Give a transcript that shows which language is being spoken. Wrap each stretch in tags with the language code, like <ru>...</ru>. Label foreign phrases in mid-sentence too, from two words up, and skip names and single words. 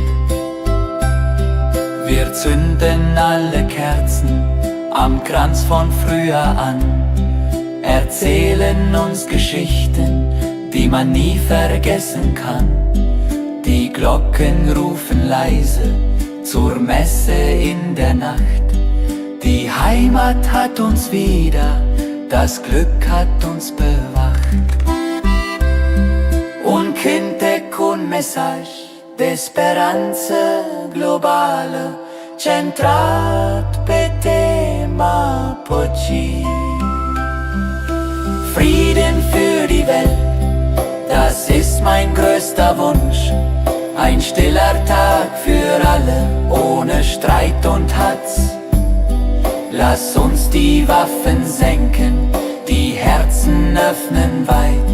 <de>Wir zünden alle Kerzen am Kranz von früher an, erzählen uns Geschichten, die man nie vergessen kann. Die Glocken rufen leise zur Messe in der Nacht. Die Heimat hat uns wieder, das Glück hat uns bewacht.</de> <ro>Un cântec, un mesaj de speranță globală, centrat pe tema păcii.</ro> <de>Frieden für die Welt, das ist mein größter Wunsch. Ein stiller Tag für alle, ohne Streit und Hatz. Lass uns die Waffen senken, die Herzen öffnen weit.</de>